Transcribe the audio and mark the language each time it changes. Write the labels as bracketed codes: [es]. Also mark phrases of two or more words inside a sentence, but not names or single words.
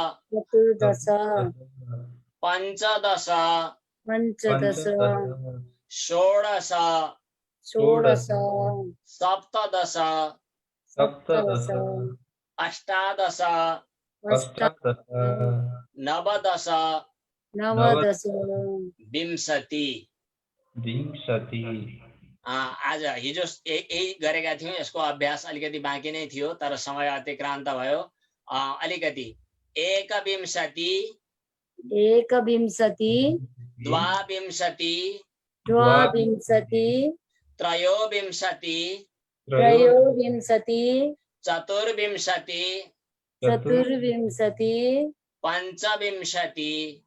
[sa] पञ्चदश षोडश सप्तदश अष्टादश नवदश विंशति [ne] आज हिजो यही गरेका थियौं यसको अभ्यास अलिकति बाँकी नै थियो तर समय अतिक्रान्त भयो अलिकति [sa] एकविंशति द्वाविंशति त्रयोविंशति चतुर्विंशति पंचविंशति